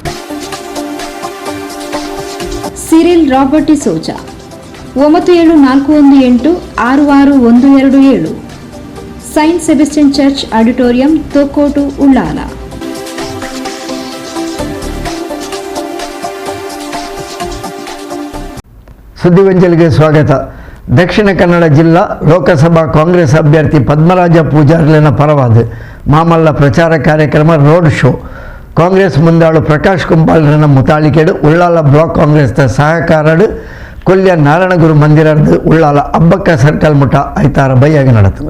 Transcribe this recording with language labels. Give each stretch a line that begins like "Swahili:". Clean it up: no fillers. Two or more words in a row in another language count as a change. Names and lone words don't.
Kannada: ಸಿರಿಲ್ ರಾಬರ್ಟ್ ಡಿಸೋಜಾ 9741866127, ಸೈಂಟ್ ಸೆಬೆಸ್ಟಿಯನ್ ಚರ್ಚ್ ಆಡಿಟೋರಿಯಂ, ತೊಕ್ಕೋಟು, ಉಳ್ಳಾಲ. ಸುದ್ದಿವಂಚಲಿಗೆ ಸ್ವಾಗತ.
Tulu: ದಕ್ಷಿಣ ಕನ್ನಡ ಜಿಲ್ಲಾ ಲೋಕಸಭಾ ಕಾಂಗ್ರೆಸ್ ಅಭ್ಯರ್ಥಿ ಪದ್ಮರಾಜ ಪೂಜಾರ್ಲೆನ ಪರವಾದ ಮಾಮಲ್ಲ ಪ್ರಚಾರ ಕಾರ್ಯಕ್ರಮ
English: road show
Tulu: ಕಾಂಗ್ರೆಸ್ ಮುಂದಾಳು ಪ್ರಕಾಶ್ ಕುಂಬಾಲ್ರನ ಮುತಾಳಿಕೆಡು ಉಳ್ಳಾಲ ಬ್ಲಾಕ್ ಕಾಂಗ್ರೆಸ್ ಸಹಕಾರಡು ಕೊಲ್ಯ ನಾರಾಯಣಗುರು ಮಂದಿರದ್ದು ಉಳ್ಳಾಲ ಅಬ್ಬಕ್ಕ ಸರ್ಕಲ್ ಮುಟ ಐತಾರ ಬೈಯಾಗಿ ನಡೆತದೆ.